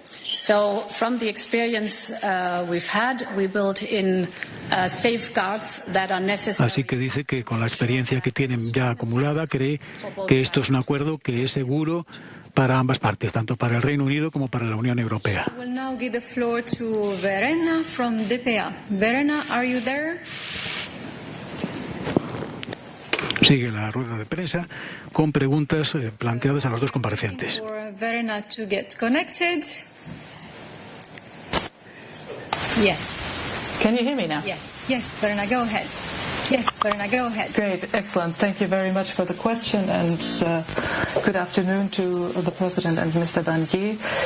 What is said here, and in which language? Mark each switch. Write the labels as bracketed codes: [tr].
[en] So, from the experience we've had, we built in safeguards that are necessary. [es] Así que dice que con la experiencia que tienen ya acumulada, cree que esto es un acuerdo que es seguro para ambas partes, tanto para el Reino Unido como para la Unión Europea. [en] I will now give the floor to Verena from DPA. Verena, are you there? [es] Sigue la rueda de prensa con preguntas planteadas a los dos comparecientes. [en] Verena to get connected. Yes. Can you hear me now? Yes, Verena, go ahead. Yes, Verena, go ahead. Great, excellent. Thank you very much for the question, and good afternoon to the President and Mr. Barnier.